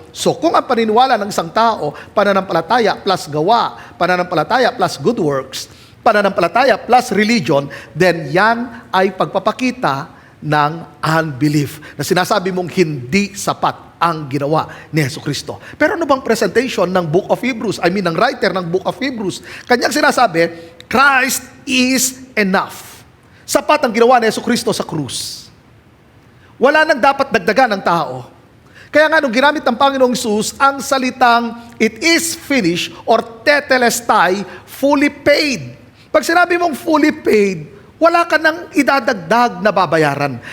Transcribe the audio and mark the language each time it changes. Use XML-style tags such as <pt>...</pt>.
<tl>So kung ang paniniwala ng isang tao, pananampalataya plus gawa, pananampalataya plus good works, pananampalataya plus religion, then yan ay pagpapakita ng unbelief. Na sinasabi mong hindi sapat ang ginawa ni Yesu Kristo. Pero ano bang presentation ng Book of Hebrews? Ng writer ng Book of Hebrews. Kanyang sinasabi,</tl> <en>Christ is enough.</en> <tl>Sapat ang ginawa ni Yesu Kristo sa krus. Wala nang dapat dagdagan ng tao. Kaya nga nung ginamit ng Panginoong Jesus ang salitang</tl> <en>it is finished</en> <tl>or tetelestai, fully paid. Pag sinabi mong</tl> <en>fully paid,</en> <tl>wala ka nang idadagdag na babayaran.</tl>